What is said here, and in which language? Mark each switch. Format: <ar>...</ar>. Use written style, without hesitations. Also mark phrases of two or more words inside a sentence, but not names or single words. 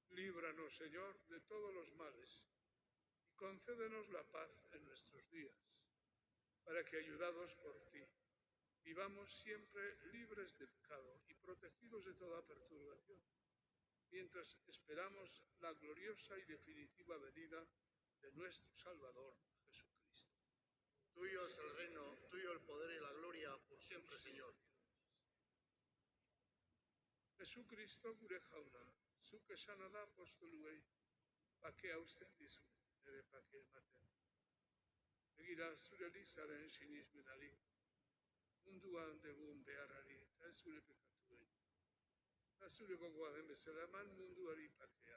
<es>líbranos, Señor, de todos los males y concédenos la paz en nuestros días, para que, ayudados por ti, vivamos siempre libres de pecado y protegidos de toda perturbación, mientras esperamos la gloriosa y definitiva venida de nuestro Salvador Jesucristo. Tuyo es el reino, tuyo el poder y la gloria por siempre, Señor.</es> <eu>Jesucristo gure jauna, zuk esana da apostoluei, bakea usten dizu, nire bakea ematen. Begira zure Elizaren sinismenari, munduan degun beharrari, eta ez zure pekatuei. Eta zure gogoa den bezala eman munduari bakea.</eu>